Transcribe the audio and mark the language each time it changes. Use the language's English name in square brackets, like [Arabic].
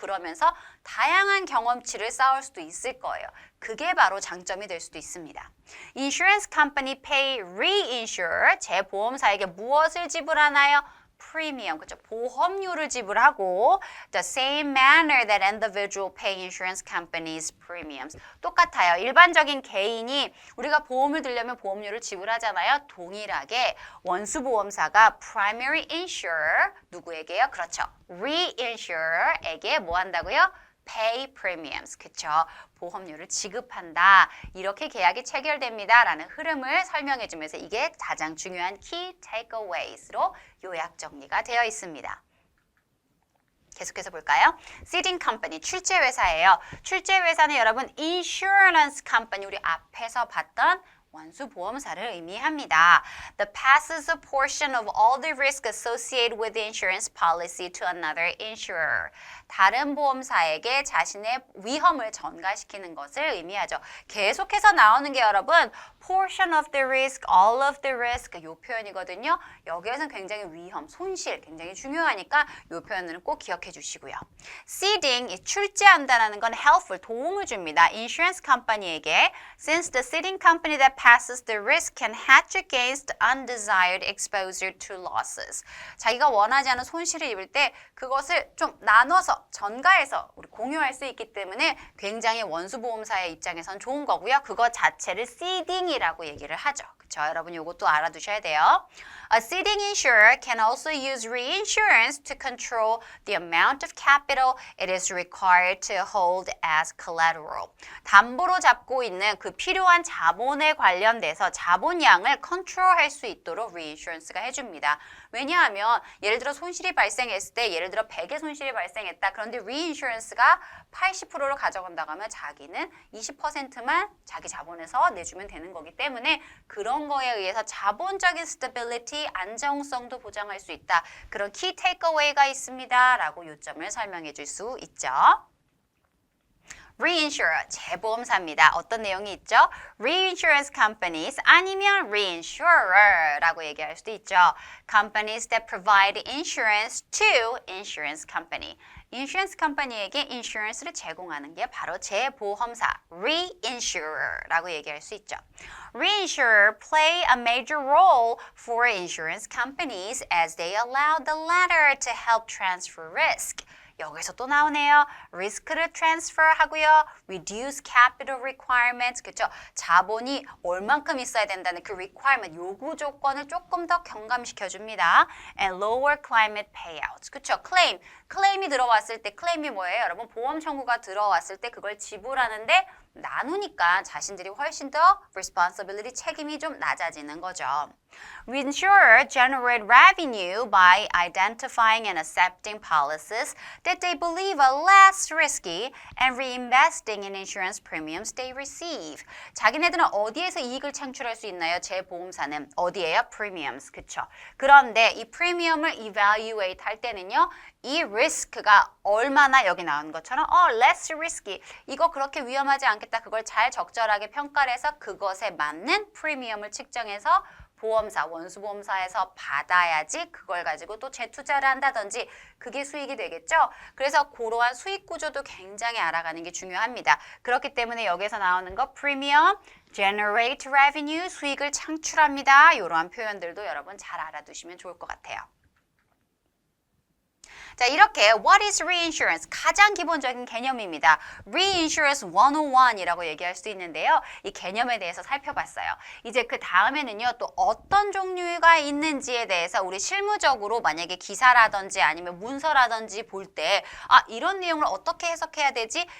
[Korean] 그러면서 다양한 경험치를 쌓을 수도 있을 거예요. 그게 바로 장점이 될 수도 있습니다. [English] Insurance company pay reinsurer, [Korean] 재보험사에게 무엇을 지불하나요? 프리미엄, 그렇죠? 보험료를 지불하고 [English] the same manner that individual pay insurance companies premiums. [Korean] 똑같아요. 일반적인 개인이 우리가 보험을 들려면 보험료를 지불하잖아요. 동일하게 원수보험사가 primary insurer, 누구에게요? 그렇죠. reinsurer에게 뭐 한다고요? [English] pay premiums, [Korean] 그쵸? 보험료를 지급한다. 이렇게 계약이 체결됩니다. 라는 흐름을 설명해 주면서 이게 가장 중요한 key takeaways로 요약 정리가 되어 있습니다. 계속해서 볼까요? [English] Ceding company, [Korean] 출제회사예요. 출제회사는 여러분 insurance company, 우리 앞에서 봤던 원수보험사를 의미합니다. [English] That passes a portion of all the risk associated with the insurance policy to another insurer. [Korean] 다른 보험사에게 자신의 위험을 전가시키는 것을 의미하죠. 계속해서 나오는 게 여러분 [English] portion of the risk, all of the risk [Korean] 이 표현이거든요. 여기에서는 굉장히 위험, 손실 굉장히 중요하니까 이 표현을 꼭 기억해 주시고요. Ceding, 출제한다는 건 helpful, 도움을 줍니다. [English] Insurance company에게 since the ceding company that passes the risk can hedge against undesired exposure to losses. [Korean] 자기가 원하지 않은 손실을 입을 때 그것을 좀 나눠서 전가해서 우리 공유할 수 있기 때문에 굉장히 원수보험사의 입장에선 좋은 거고요. 그거 자체를 ceding이라고 얘기를 하죠. 그렇죠? 여러분 이것도 알아두셔야 돼요. [English] A ceding insurer can also use reinsurance to control the amount of capital it is required to hold as collateral. [Korean] 담보로 잡고 있는 그 필요한 자본에 관련돼서 자본량을 컨트롤할 수 있도록 reinsurance가 해줍니다. 왜냐하면 예를 들어 손실이 발생했을 때 예를 들어 100의 손실이 발생했다. 그런데 reinsurance가 80%를 가져간다고 하면 자기는 20%만 자기 자본에서 내주면 되는 거기 때문에 그런 거에 의해서 자본적인 stability, 안정성도 보장할 수 있다. 그런 key takeaway가 있습니다. 라고 요점을 설명해 줄 수 있죠. Reinsurer, 재보험사입니다. 어떤 내용이 있죠? Reinsurance companies 아니면 reinsurer라고 얘기할 수도 있죠. [English] Companies that provide insurance to insurance company. [Korean] 인슈런스 컴퍼니에게 인슈런스를 제공하는 게 바로 재보험사, reinsurer라고 얘기할 수 있죠. [English] Reinsurer play a major role for insurance companies as they allow the latter to help transfer risk. [Korean] 여기서 또 나오네요. 리스크를 트랜스퍼 하고요. [English] reduce capital requirements. [Korean] 그렇죠? 자본이 얼만큼 있어야 된다는 그 requirement, 요구 조건을 조금 더 경감시켜 줍니다. [English] and lower climate payouts. [Korean] 그렇죠? 클레임이 들어왔을 때 클레임이 뭐예요? 여러분 보험 청구가 들어왔을 때 그걸 지불하는데 나누니까 자신들이 훨씬 더 responsibility 책임이 좀 낮아지는 거죠. [English] Reinsurers generate revenue by identifying and accepting policies that they believe are less risky and reinvesting in insurance premiums they receive. [Korean] 자기네들은 어디에서 이익을 창출할 수 있나요? 재보험사는 어디에요? Premiums, 그쵸? 그런데 이 프리미엄을 evaluate 할 때는요, 이 리스크가 얼마나 여기 나온 것처럼 [English] less risky, [Korean] 이거 그렇게 위험하지 않겠다. 그걸 잘 적절하게 평가를 해서 그것에 맞는 프리미엄을 측정해서 보험사, 원수보험사에서 받아야지 그걸 가지고 또 재투자를 한다든지 그게 수익이 되겠죠. 그래서 그러한 수익 구조도 굉장히 알아가는 게 중요합니다. 그렇기 때문에 여기서 나오는 거 프리미엄, [English] generate revenue, [Korean] 수익을 창출합니다. 이러한 표현들도 여러분 잘 알아두시면 좋을 것 같아요. 자, 이렇게 [English] What is reinsurance? [Korean] 가장 기본적인 개념입니다. Reinsurance 101이라고 얘기할 수 있는데요. 이 개념에 대해서 살펴봤어요. 이제 그 다음에는요, 또 어떤 종류가 있는지에 대해서 우리 실무적으로 만약에 기사라든지 아니면 문서라든지 볼 때 이런 내용을 어떻게 해석해야 되지?